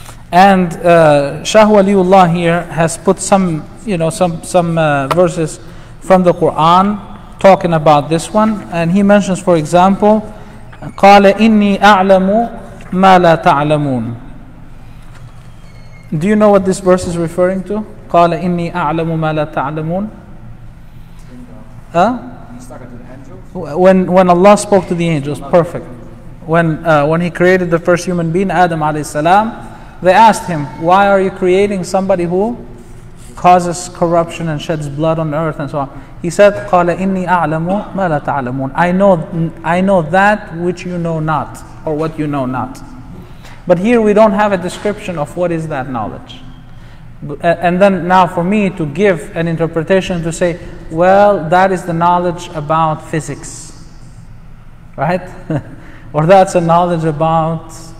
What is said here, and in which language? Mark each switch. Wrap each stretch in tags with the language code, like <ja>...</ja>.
<en>And Shah Waliullah here has put some verses from the Quran talking about this one, and he mentions, for example,</en> <ar>قال إني أعلم ما لا تعلمون.</ar> <en>Do you know what this verse is referring to?</en> <ar>قال إني أعلم ما لا تعلمون.</ar> <en>When Allah spoke to the angels, perfect. When He created the first human being, Adam alayhi salam, they asked him, why are you creating somebody who causes corruption and sheds blood on earth and so on? He said,</en> <ar>قال إني أعلم ما لا تعلمون.</ar> <en>I know that which you know not, or what you know not. But here we don't have a description of what is that knowledge. And then now for me to give an interpretation to say, well, that is the knowledge about physics, right? Or that's a knowledge about</en>